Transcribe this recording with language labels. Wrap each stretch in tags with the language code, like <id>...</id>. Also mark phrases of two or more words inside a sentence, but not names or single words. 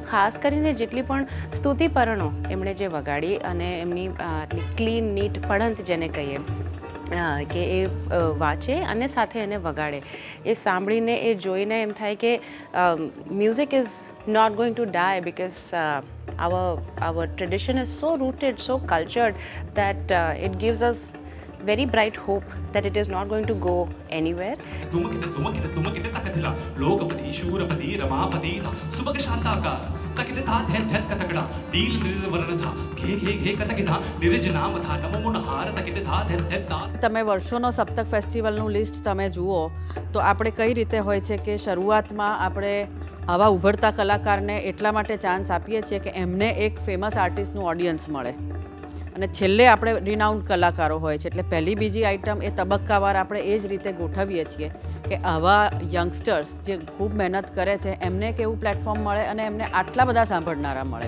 <gu>ખાસ કરીને જેટલી પણ સ્તુતિપરણો એમણે જે વગાડી અને એમની આટલી</gu> <en>clean neat</en> <gu>પડંત જેને કહીએ કે એ વાંચે અને સાથે એને વગાડે, એ સાંભળીને એ જોઈને એમ થાય કે</gu> <en>music is not going to die, because our tradition is so rooted, so cultured, that it gives us very bright hope that it is not going to go anywhere.</en> <hi>तुमकिटे तकथिला लोकपति शूरपति रमापति था सुबह शांताकार तकिटे था धैत कतकड़ा नील निर वर्ण था घे कतक था निरज नाम था नमो मुनहार तकिटे था धैत था.</hi> <gu>તમે વર્ષોનો સપ્તક ફેસ્ટિવલનું લિસ્ટ તમે જુઓ તો આપણે કઈ રીતે હોય છે કે શરૂઆતમાં આપણે આવા ઉભરતા કલાકારને એટલા માટે ચાન્સ આપીએ છીએ કે એમને એક</gu> <en>famous artist</en> <gu>ઓડિયન્સ મળે, અને છેલ્લે આપણે રિનાઉન્ડ કલાકારો હોય છે. એટલે પહેલી બીજી આઇટમ એ તબક્કાવાર આપણે એ જ રીતે ગોઠવીએ છીએ કે આવા યંગસ્ટર્સ જે ખૂબ મહેનત કરે છે એમને એક એવું પ્લેટફોર્મ મળે અને એમને આટલા બધા સાંભળનારા મળે.</gu>